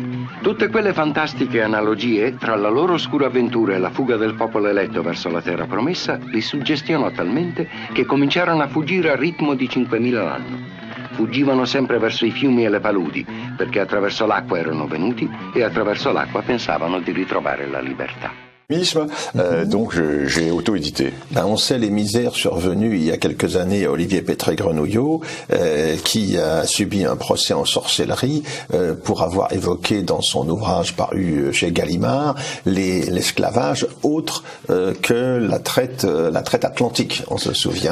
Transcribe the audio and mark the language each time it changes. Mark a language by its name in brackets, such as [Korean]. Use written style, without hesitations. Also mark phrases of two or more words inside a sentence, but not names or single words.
[Italian] Tutte quelle fantastiche analogie tra la loro oscura avventura e la fuga del popolo eletto verso la terra promessa li suggestionò talmente che cominciarono a fuggire al ritmo di 5.000 l'anno. Fuggivano sempre verso i fiumi e le paludi, perché attraverso l'acqua erano venuti e attraverso l'acqua pensavano di ritrovare la libertà. [French] Donc j'ai auto-édité. On sait les misères survenues il y a quelques années à Olivier Pétré-Grenouillot, qui a subi un procès en sorcellerie pour avoir évoqué dans son ouvrage paru chez Gallimard l'esclavage autre que la traite atlantique, on se souvient.